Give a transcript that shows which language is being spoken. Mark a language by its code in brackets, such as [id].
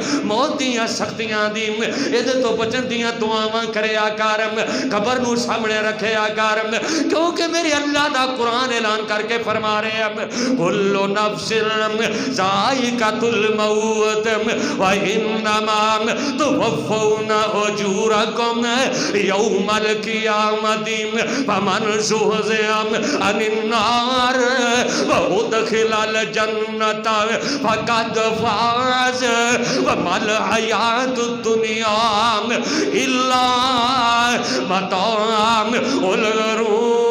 [pa] موت دیاں سختیاں دی ادھے تو بچن دیاں دعاواں کریا کر. قبر نو سامنے رکھیا کر کیونکہ میرے اللہ دا قرآن اعلان کر کے فرما رہے ہیں [ar] کل نفس ذائقۃ الموت وانما توفون اجورکم یوم القیامت فمن زحزح عن النار وادخل الجنة فقد فاز وما الحياة الدنيا إلا متاع الغرور.